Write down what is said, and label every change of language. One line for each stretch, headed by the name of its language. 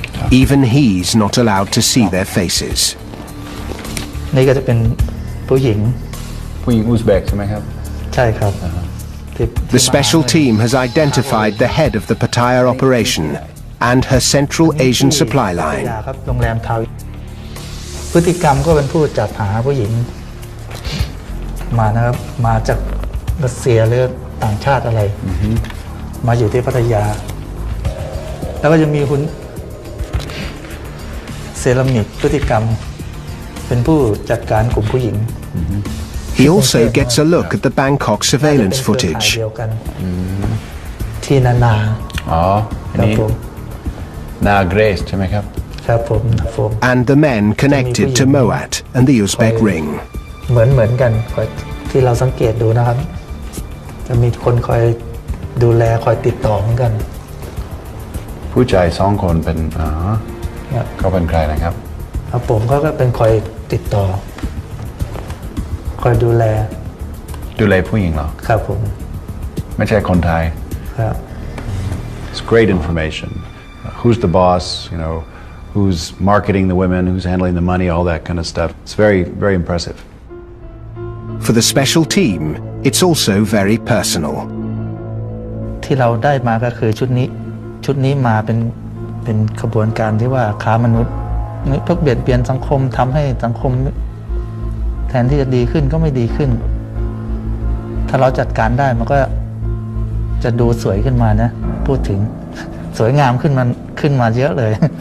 English: Even he's not allowed to see their faces.
Thai: นี่ก็จะเป็นผู้หญิง อุซเบกใช่ไหมครับ ใช่ครับ
English: The special team has identified the head of the Pattaya operation and her Central Asian supply line.
Thai: ครับโรงแรมทาวพฤติกรรมก็เป็นผู้จัดหาผู้หญิงมานะครับมาจากรัสเซียหรือต่างชาติอะไรมาอยู่ที่พัทยาแล้วก็จะมีคุณเซรามิกพฤติกรรมเป็นผู้จัดการกลุ่มผู้หญิง
English: He also gets a look at the Bangkok surveillance footage.
Thai: ที่นา อ๋ออันนี้นาเกรซใช่ไหมครับ ครับผม
English: And the men connected to Moat and the Uzbek ring.
Thai: เหมือนกันที่เราสังเกตดูนะครับจะมีคนคอยดูแลคอยติดต่อเหมือนกัน ผู้ชาย2 คนเป็นเขาเป็นใครนะครับ ผมเขาก็เป็นคอยติดต่อคอยดูแล ผู้หญิงเหรอ ครับผม ไม่ใช่คนไทย ครับ
English: It's great information. Who's the boss? You know, who's marketing the women? Who's handling the money? All that kind of stuff. It's very, very impressive. For the special team, it's also very personal.
Thai: ที่เราได้มาก็คือชุดนี้มาเป็นขบวนการที่ว่าค้ามนุษย์เพื่อเบียดเบียนสังคมทำให้สังคมแทนที่จะดีขึ้นก็ไม่ดีขึ้นถ้าเราจัดการได้มันก็จะดูสวยขึ้นมานะพูดถึงสวยงามขึ้นมาเยอะเลย